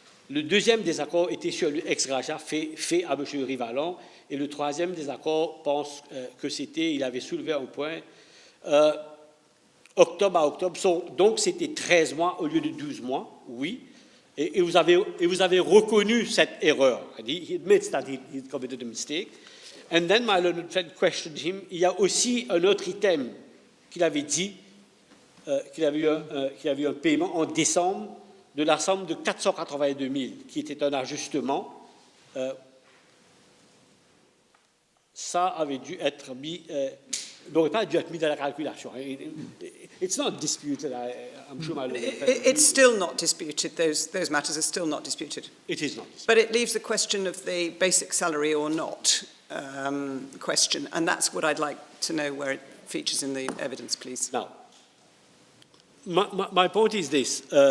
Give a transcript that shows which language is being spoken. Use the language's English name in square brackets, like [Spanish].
[French] Le deuxième désaccord était sur le ex-gratia fait à M. Rivalan. Et le troisième désaccord pense que c'était, il avait soulevé un point, octobre à octobre. Donc c'était 13 mois au lieu de 12 mois, oui. Et vous avez reconnu cette erreur. [English] He admits that he committed a mistake. And then my learned friend questioned him. [French] Il y a aussi un autre item qu'il avait dit, qu'il avait eu un paiement en décembre de la somme de 482 000, qui était un ajustement. Ça avait dû être mis, n'aurait pas dû être mis dans la calculation. [English] It's not disputed. I'm sure my It's still not disputed. Those matters are still not disputed. It is not. But it leaves the question of the basic salary or not question, and that's what I'd like to know where it features in the evidence, please. Now, my point is this.